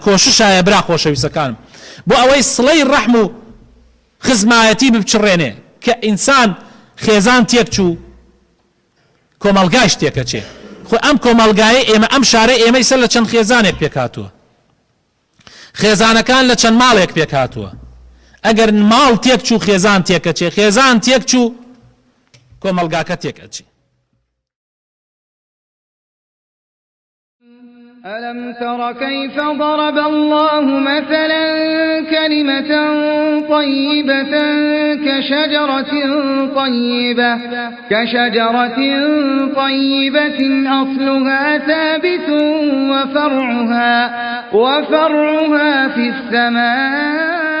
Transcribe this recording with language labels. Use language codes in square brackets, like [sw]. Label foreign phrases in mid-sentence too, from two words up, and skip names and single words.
[ckb] کۆششایە برا خۆشەویستەکانم بۆ ئەوەی سڵەی ڕەحم و خزمایەتی بچڕێنێ کە ئینسان خێزان تێک چوو کۆمەلگایش تێکەچێ خۆ ئەم کۆمەلگایە ئێمە ئەم شارەی ئێمەی سەر لە چەند خێزانێک پێکاتووە خێزانەکان لە چەند ماڵێک پێکاتووە ئەگەر ماڵ تێک چوو خێزان تێکەچێ خێزان تێک چوو کۆمەلگاکە تێکەچێ [ar] ألم تر كيف ضرب الله مثلا كلمة طيبة كشجرة طيبة أصلها ثابت وفرعها في السماء